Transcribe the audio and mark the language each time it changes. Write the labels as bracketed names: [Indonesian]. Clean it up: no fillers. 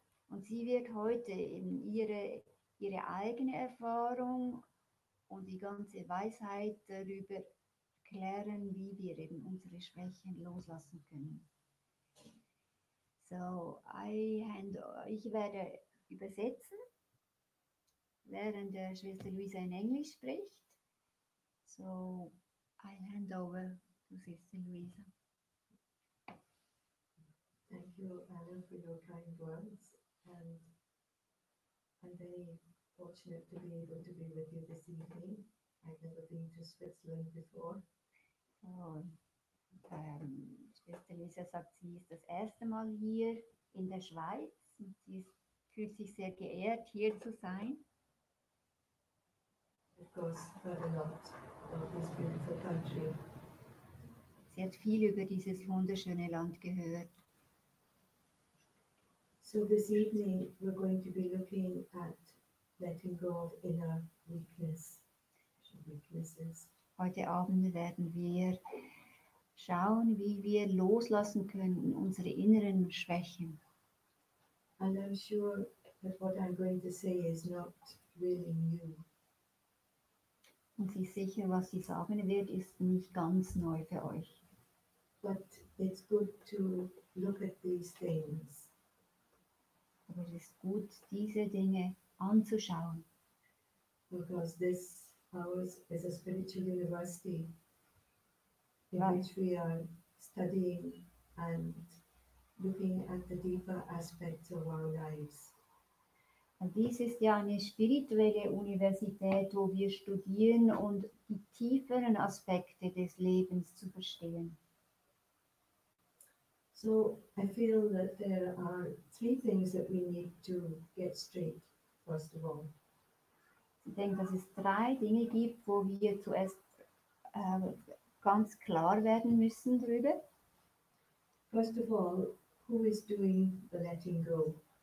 [German] Und sie wird heute eben ihre eigene Erfahrung und die ganze Weisheit darüber klären, wie wir eben unsere Schwächen loslassen können. So, ich werde übersetzen, während der Schwester Louisa in Englisch spricht. [English] So, I hand over to Sister Louisa. Thank you, Anna, for your kind words. And I'm very fortunate to be able to be with you this evening. I've never been to Switzerland before. [German] So, Schwester Louisa sagt, sie ist das erste Mal hier in der Schweiz und fühlt sich sehr geehrt, hier zu sein. [English] Of course, heard a lot of this beautiful country. [German] Sie hat viel über dieses wunderschöne Land gehört. [English] So this evening we're going to be looking at letting go of inner weaknesses. [German] Heute Abend werden wir schauen, wie wir loslassen können, unsere inneren Schwächen. [English] And I'm sure that what I'm going to say is not really new. [German] Und sie ist sicher, was sie sagen wird, ist nicht ganz neu für euch. [English] But it's good to look at these things. [German] Aber es ist gut, diese Dinge anzuschauen. [English] Because this ours is a spiritual university in Right. which we are studying and looking at the deeper aspects of our lives. [German] Und dies ist ja eine spirituelle Universität, wo wir studieren und die tieferen Aspekte des Lebens zu verstehen. [English] So I feel that there are three things that we need to get straight, first of all. [German] Ich denke, dass es 3 Dinge gibt, wo wir zuerst ganz klar werden müssen drüber. [English] First of all, who is doing the letting go?